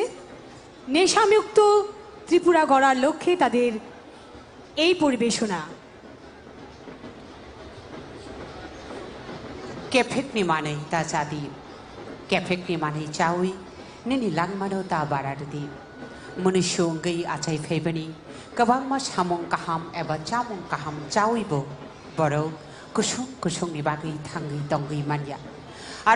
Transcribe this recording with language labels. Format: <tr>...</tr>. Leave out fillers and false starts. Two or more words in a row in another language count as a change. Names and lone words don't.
<bn>নেশামুক্ত ত্রিপুরা গড়ার লক্ষ্যে তাদের এই পরিবেশনা।</bn> <trp>केफेकनि मानै ता जादि केफेकनि मानै चावै निनि लांमानो ता बारादि मनुष्य गई आचाय फैबनी गोबां मा सामुं गाहाम एबा चामुं गाहाम चावैबो बरो कुसुं कुसुंनि बागै थाङै दंगै मानिया आरो</trp>